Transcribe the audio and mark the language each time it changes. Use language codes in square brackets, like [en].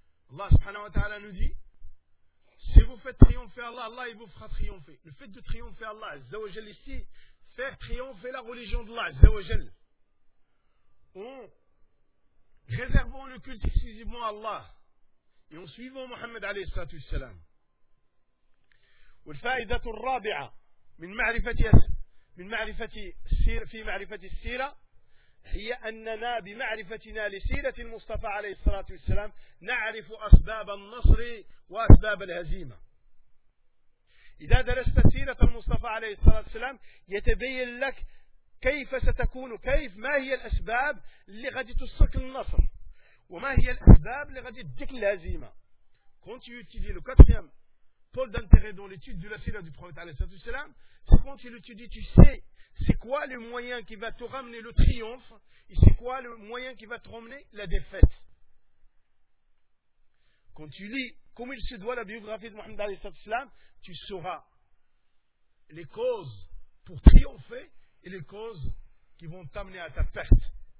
[fr] Allah subhanahu wa ta'ala nous dit, si vous faites triompher Allah, Allah il vous fera triompher. Le fait de triompher Allah, Azza wa Jal ici, faire triompher la religion d'Allah, Azza wa Jal. En réservant le culte exclusivement à Allah, et en suivant Muhammad alayhi salatu wassalam. [ar] Wal-fa'idatu al-rabi'a, min ma'rifati s-sira, هي أننا بمعرفتنا لسيرة المصطفى عليه الصلاة والسلام نعرف أسباب النصر وأسباب الهزيمة. إذا درست سيرة المصطفى عليه الصلاة والسلام يتبين لك كيف ستكون كيف ما هي الأسباب اللي غادي تصك النصر وما هي الأسباب اللي غادي تديك الهزيمة. [fr] Quand tu étudies le quatrième pôle d'intérêt dans l'étude de la sira du prophète عليه الصلاة والسلام, c'est quand tu l'étudies, tu sais c'est quoi le moyen qui va te ramener le triomphe et c'est quoi le moyen qui va te ramener la défaite. Quand tu lis comme il se doit la biographie de Mohammed alayhi sallallahu alayhi wa sallam, tu sauras les causes pour triompher et les causes qui vont t'amener à ta perte.